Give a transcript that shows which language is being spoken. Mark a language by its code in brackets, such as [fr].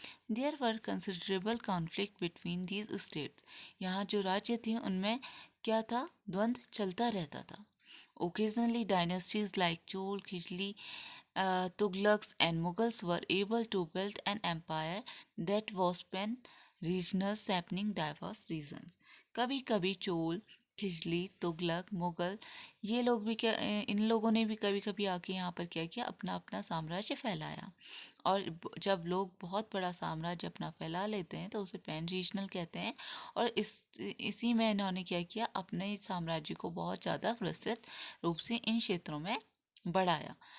[en] There were considerable conflict between these states. [hi] यहाँ जो राज्य थे उनमें क्या था, द्वंद्व चलता रहता था। [en] Occasionally dynasties like Chol, Khijli, Tughlaqs and Mughals were able to build an empire that was pan-regional, spanning diverse regions. [hi] कभी कभी चोल, खिजली, तुगलक, मुगल ये लोग भी क्या इन लोगों ने भी कभी कभी आके यहाँ पर क्या किया, अपना अपना साम्राज्य फैलाया। और जब लोग बहुत बड़ा साम्राज्य अपना फैला लेते हैं तो उसे पैन रीजनल कहते हैं। और इसी में इन्होंने क्या किया, अपने साम्राज्य को बहुत ज़्यादा विस्तृत रूप से इन क्षेत्रों में बढ़ाया।